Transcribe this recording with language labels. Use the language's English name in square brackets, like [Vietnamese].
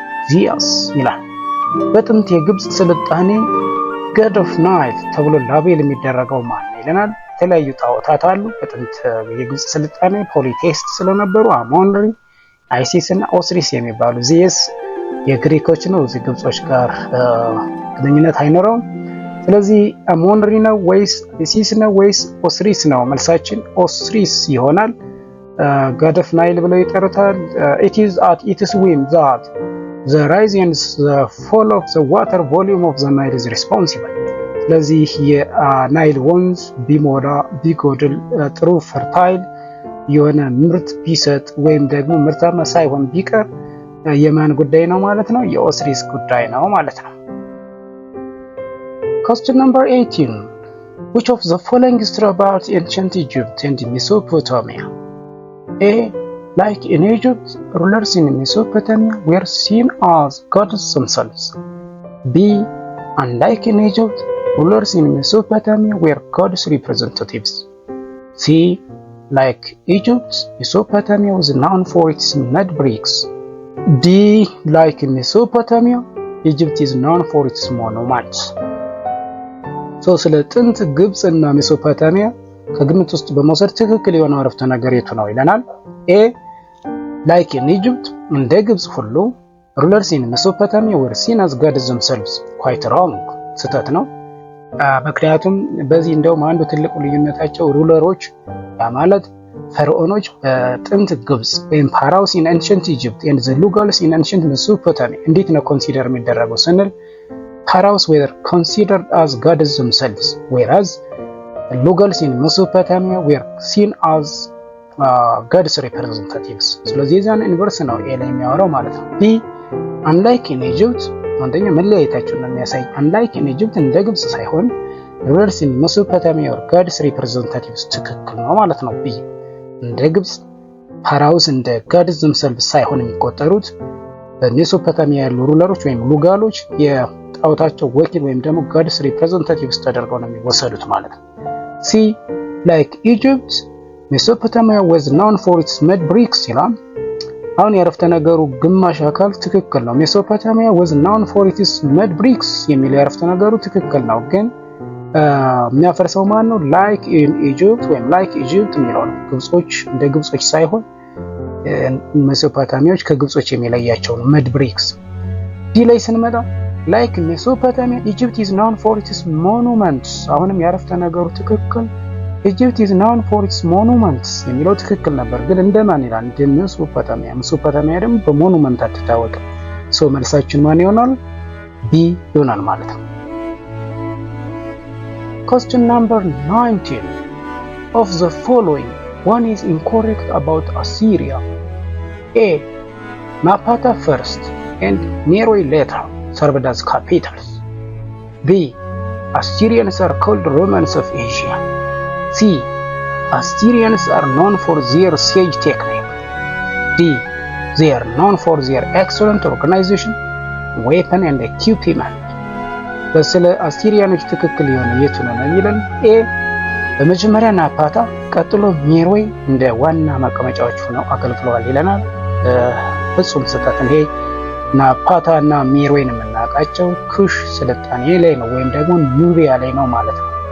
[Amharic] Zeus ይላል። በጥንት የግብጽ ስልጣኔ god of Nile ተብሎ ላቤል የሚደረገው ማን ይለናል። የተለያዩ ጣዖታት አሉ። በጥንት የግብጽ ስልጣኔ ፖሊቴስት ስለነበሩ አሞን-ራ፣ አይሲስ እና ኦሲሪስ የሚባሉ ዚየስ የግሪኮች ነው። እዚህ ግብጾች ጋር ግንኙነት አይኖረውም። ስለዚህ አሞን-ራ ነው ወይስ አይሲስ ነው ወይስ ኦሲሪስ ነው? መልሳችን ኦሲሪስ ይሆናል። god of Nile ብለው ይጠሩታል። [English] it is at its whim that the rise and the fall of the water volume of the Nile is responsible. [Amharic] ስለዚህ የናይል ወንዝ ቢሞላ ቢጎድል ጥሩ ፈርታይል የሆነ ምርት ቢሰጥ ወይም ደግሞ ምርታማ ሳይሆን ቢቀር የማን ጉዳይ ነው ማለት ነው? የኦሲሪስ ጉዳይ ነው ማለት ነው። [English] Question number 18. Which of the following is true about ancient Egypt and Mesopotamia? A. Like in Egypt, rulers in Mesopotamia were seen as gods themselves. B. Unlike in Egypt, rulers in Mesopotamia were gods representatives. C. Like Egypt, Mesopotamia was known for its mud bricks. D. Like in Mesopotamia, Egypt is known for its monuments. [Amharic] So ስለ ጥንት ግብጽ እና ሜሶፖታሚያ ከግምት ውስጥ በመውሰድ ትክክል የሆነው አረፍተ ነገር የቱ ነው ይለናል። A. [English] Like in Egypt, [Amharic] እንደ ግብጽ ሁሉ [English] rulers in Mesopotamia were seen as gods themselves. Quite wrong. [Amharic] ስህተት ነው። ምክንያቱም በዚህ እንደውም አንዱ ትልቁ ልዩነታቸው ሩለሮች ማለት ፈርዖኖች በጥንት ግብጽ ወይም ፓራውስ in [English] ancient Egypt and the Lugals in ancient Mesopotamia [Amharic] እንዴት ነው ኮንሲደር የሚደረገው ስንል [English] pharaohs were considered as gods themselves, whereas Lugals in Mesopotamia were seen as gods representatives. [Amharic] ስለዚህ የዛን ኢንቨርስ ነው ኤ ላይ የሚያወራው ማለት ነው። B. [English] Unlike in Egypt, [Amharic] አንደኛ መለያየታቸውን ነው የሚያሳይ። [English] Unlike in Egypt [Amharic] እንደ ግብጽ ሳይሆን [English] rulers in Mesopotamia were gods representatives [Amharic] ትክክል ነው ማለት ነው። [English] B. [Amharic] እንደ ግብጽ pharaohs እንደ [English] gods themselves [Amharic] ሳይሆን የሚቆጠሩት በሜሶፖታሚያ ያሉ ሩለሮች ወይም ሉጋሎች የጣዖታቸው ወኪል ወይም ደግሞ [English] gods representatives [Amharic] ተደርገው ነው የሚወሰዱት ማለት ነው። C. [English] Like Egypt, Mesopotamia was known for its mud bricks [Amharic] ይላል። አሁን የአረፍተ ነገሩ ግማሽ አካል ትክክል ነው። ሜሶፖታሚያ [English] was known for its mud bricks [Amharic] የሚለው የአረፍተ ነገሩ ትክክል ነው፣ ግን የሚያፈርሰው ማን ነው? [English] like in Egypt [Amharic] ወይም [English] like Egypt [Amharic] የሚለው ነው። ግብጾች እንደ ግብጾች ሳይሆን ሜሶፖታሚያዎች ከግብጾች የሚለያቸው ነው [English] mud bricks። [Amharic] ዲ ላይ ስንመጣ [English] like Mesopotamia, Egypt is known for its monuments። [Amharic] አሁንም የአረፍተ ነገሩ ትክክል [English] Egypt is known for its monuments [Amharic] የሚለው ትክክል ነበር፣ ግን እንደማን ይላል? እንደ ሜሶፖታሚያ። ሜሶፖታሚያ ደግሞ በሞኑመንት አትታወቅም። ሶ መልሳችን ማን ይሆናል? ቢ ይሆናል ማለት ነው። [English] Question number 19. Of the following, one is incorrect about Assyria. A. Napata first and Meroe later served as capitals. B. Assyrians are called Romans of Asia. C. Assyrians are known for their siege technique. D. They are known for their excellent organization, weapon and equipment. [Amharic] በስለ አሲሪያኖች ትክክል የሆነ የቱ ነው የሚለን? ኤ. በመጀመሪያ ናፓታ ቀጥሎ ሜሮይ እንደ ዋና መቀመጫዎች ሆነው አገልግለዋል ይለናል። ፍጹም ስህተት ነው። ይሄ ናፓታ እና ሜሮይን የምናውቃቸው ኩሽ ስልጣኔ ላይ ነው ወይም ደግሞ ኑቢያ ላይ ነው ማለት ነው።